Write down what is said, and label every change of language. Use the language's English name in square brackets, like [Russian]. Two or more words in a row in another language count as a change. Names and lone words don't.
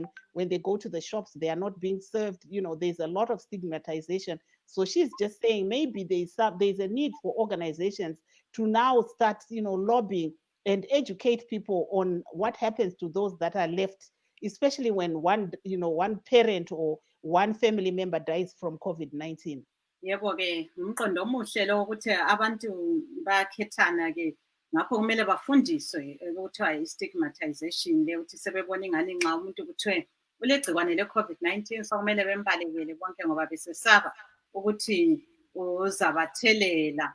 [English] When they go to the shops, they are not being served. There's a lot of stigmatization. So she's just saying maybe there's a need for organizations to now start, lobbying and educate people on what happens to those that are left, especially when one parent or one family member dies from COVID-19. [North Ndebele] Yebo ke umqondo omuhle lo ukuthi abantu bayakhethana ke ngakho kumele bafundiswe ukuthiwa i-stigmatization le ukuthi sebebona ingane nxa umuntu kuthiwe ulegcikwane le-COVID-19 so kumele bembalekele bonke ngoba besesaba ukuthi uzabathelela.